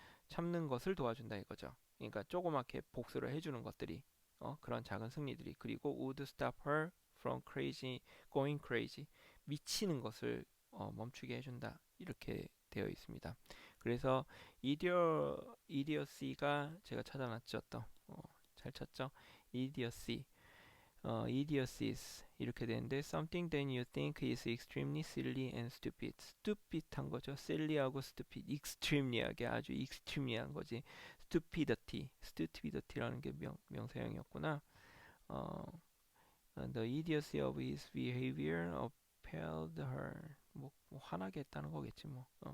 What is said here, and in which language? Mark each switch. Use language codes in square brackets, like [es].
[ko] 참는 것을 도와준다 이거죠. 그러니까 조그맣게 복수를 해주는 것들이 그런 작은 승리들이 그리고 [en] would stop her from going crazy [ko] 미치는 것을 멈추게 해준다 이렇게 되어 있습니다. 그래서 idiocy가 제가 찾아놨죠. 잘 찾죠? [en] idiocy idiocies [ko] 이렇게 되는데 [en] something that you think is extremely silly and stupid한 거죠. [ko] silly하고 stupid, extremely하게 아주 extremely한 거지. stupidity라는 게 명사형이었구나. [en] The idiocy of his behavior appalled her. [ko] 뭐 화나게 했다는 거겠지 뭐.